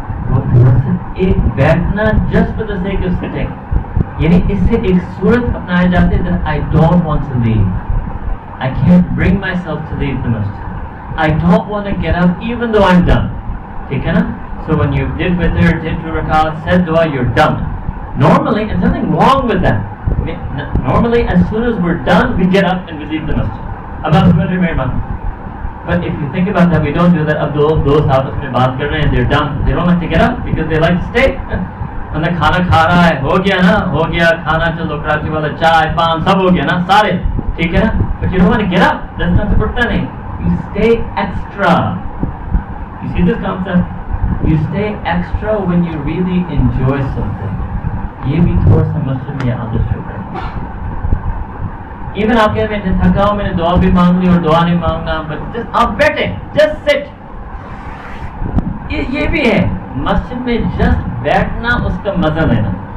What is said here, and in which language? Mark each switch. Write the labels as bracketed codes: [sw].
[ur] وہ تھوڑا سا ایک بیٹھنا [en] just for the sake of sitting، [ur] یعنی اس سے ایک صورت اپنائی جاتی ہے [en] that I don't want to leave, I can't bring myself to leave the masjid, I don't want to get up even though I'm done، [ur] ٹھیک ہے نا۔ [en] So when you did witr, did 2 rakat, said dua, you're done. Normally, there's nothing wrong with that. Normally, as soon as we're done, we get up and we leave the masjid. [ur] اب آپ سمجھ رہے ہیں؟ [en] But if you think about that, we don't do that. [ur] اب دوست آپس میں بات کر رہے ہیں, [en] they're done. They don't like to get up because they like to stay. [ur] انہیں کھانا کھا رہا ہے, ہو گیا نا, ہو گیا کھانا, چلو کراچی والا چائے پان سب ہو گیا نا سارے, ٹھیک ہے نا. [en] But you don't want to get up. That's not [ur] اٹھتا نہیں. [en] You stay extra. You see this concept? You stay extra when you really enjoy something. [ur] یہ بھی تھوڑا سا مسئلہ میں عادت شو کرنا. ایون آپ کہتے ہیں تھکا ہوں, میں نے دعا بھی مانگ لی اور دعا نہیں مانگنا, بٹ آپ بیٹھے, [en] Just sit. [ur] یہ بھی ہے مسجد میں جسٹ بیٹھنا, اس کا مزہ لینا.